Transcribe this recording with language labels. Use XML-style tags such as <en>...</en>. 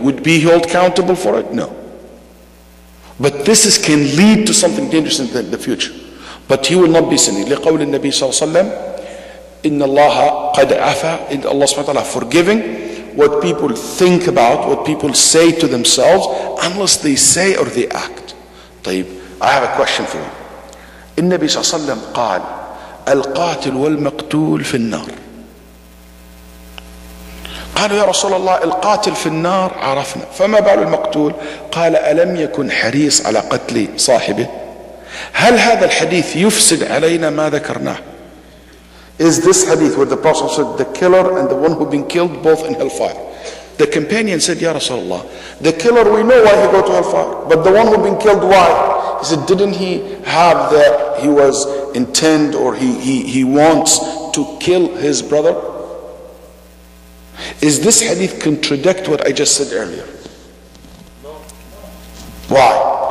<en>Would be held accountable for it? No. But this can lead to something dangerous in the future. But he will not be sinning.</en> <ar>لقول النبي صلى الله عليه وسلم إن الله قد عفا,</ar> <en>in Allah subhanahu wa ta'ala forgiving what people think about, what people say to themselves, unless they say or they act. طيب, I have a question for you.</en> <ar>النبي صلى الله عليه وسلم قال القاتل والمقتول في النار. قالوا يا رسول الله القاتل في النار عرفنا فما بال المقتول؟ قال ألم يكن حريص على قتل صاحبه؟ هل هذا الحديث يفسد علينا ما ذكرناه؟</ar> <en>Is this hadith where the Prophet said the killer and the one who been killed both in hellfire? The companion said, Ya Rasulullah, the killer we know why he go to hellfire, but the one who been killed, why? He said, didn't he have he was intent or he wants to kill his brother? Is this hadith contradict what I just said earlier? No. Why?</en>